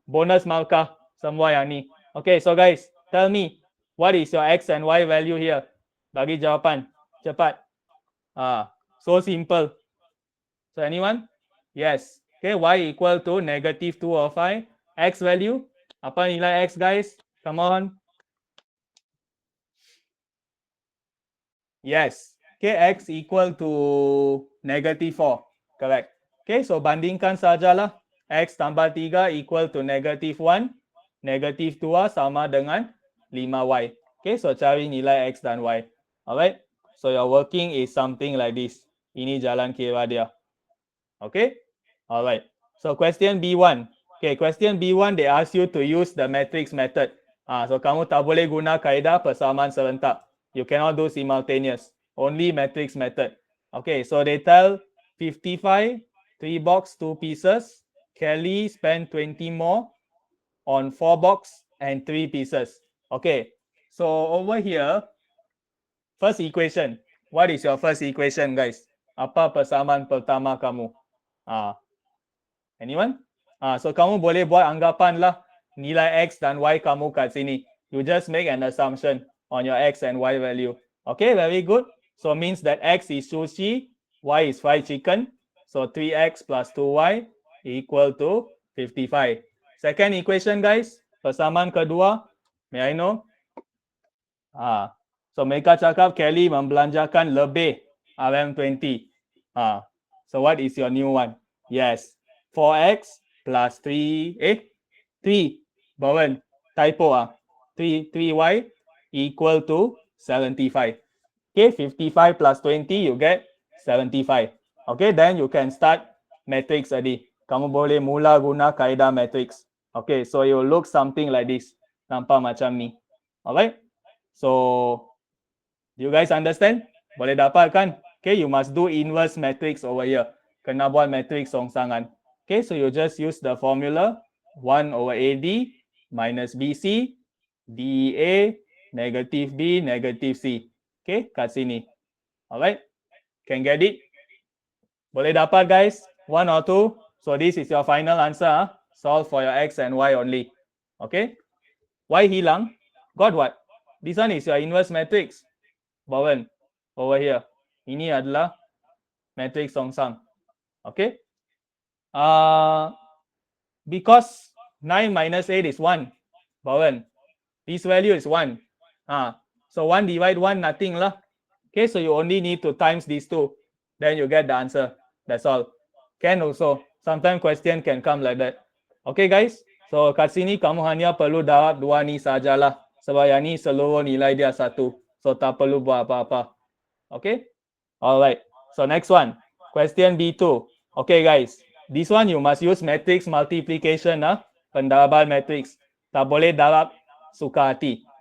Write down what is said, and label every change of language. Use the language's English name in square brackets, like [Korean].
[Malay] Bonus markah semua yang ni. [English] Okay, so guys, tell me, what is your X and Y value here? [Malay] Bagi jawapan. Cepat. [English] So simple. So anyone? Yes. Okay, Y equal to negative 2 or 5. X value. [Malay] Apa nilai X, guys? [English] Come on. Yes. Okay, X equal to negative 4. Correct. Okay, so [Malay] bandingkan sajalah. [English] X tambah 3 equal to negative 1. [Malay] Negative 2 sama dengan 5Y. Okay, so cari nilai X dan Y. Alright. [English] So your working is something like this. [Malay] Ini jalan kira dia. Okay. Alright. [English] So question B1. Okay, question B1 they ask you to use the matrix method. [Malay] So kamu tak boleh guna kaedah persamaan serentak. [English] You cannot do simultaneous. Only matrix method. Okay, so they tell 55, 3 box, 2 pieces. Kelly spent 20 more on 4 box and 3 pieces. Okay, so over here, first equation. What is your first equation, guys? [Malay] Apa persamaan pertama kamu? Anyone? So kamu boleh buat anggapan lah. nilai X dan Y kamu kat sini. [English] You just make an assumption on your X and Y value. Okay, very good. So means that X is sushi, Y is fried chicken. So 3X plus 2Y equal to 55. Second equation guys, [Malay] persamaan kedua, [English] may I know? [Malay] So mereka cakap Kelly membelanjakan lebih RM20. [English] So what is your new one? Yes, 4x plus 3, Bowen, typo 3y equal to 75. Okay, 55 plus 20, you get 75. Okay, then you can start matrix tadi. [Malay] Kamu boleh mula guna kaedah matrix. [English] Okay, so it will look something like this. [Malay] Nampak macam ni. [English] Alright? So, do you guys understand? [Malay] Boleh dapat kan? [English] Okay, you must do inverse matrix over here. [Malay] Kena buat matrix songsangan. [English] Okay, so you just use the formula 1 over AD minus BC, DA, negative B, negative C. Okay, kat sini. Alright, can get it? [Malay] Boleh dapat guys? [English] 1 or 2? So this is your final answer. Solve for your X and Y only. Okay? [Malay] Y hilang. [English] Got what? This one is your inverse matrix. Bowen, over here. [Malay] Ini adalah matrix songsang. [English] Okay? Because 9 minus 8 is 1. Bowen, this value is 1. So 1 divide 1, nothing lah. Okay, so you only need to times these two. Then you get the answer. That's all. Can also. Sometimes question can come like that. Okay guys. [Malay] So kat sini kamu hanya perlu jawab dua ni sajalah. Sebab yang ni seluruh nilai dia 1. So tak perlu buat apa-apa. Okay. Alright. So next one. Question B2. Okay guys. [English] This one you must use matrix multiplication. [Malay] Pendaraban matrix. Tak boleh darab suka hati.